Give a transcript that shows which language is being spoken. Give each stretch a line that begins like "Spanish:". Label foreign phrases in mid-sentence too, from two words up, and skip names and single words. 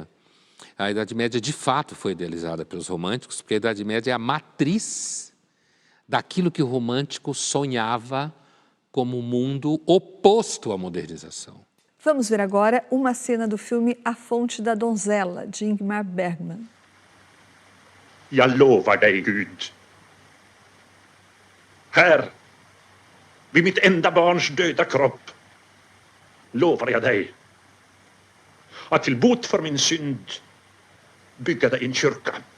Portuguese: A Idade Média, de fato, foi idealizada pelos românticos, porque a Idade Média é a matriz daquilo que o romântico sonhava como um mundo oposto à modernização. Vamos ver agora uma cena do filme A Fonte da Donzela, de Ingmar Bergman.
Swedish: Jag lovar dig, Gud. Här, vid mitt enda barns döda kropp, lovar jag dig att till bot för min synd bygga dig en kyrka.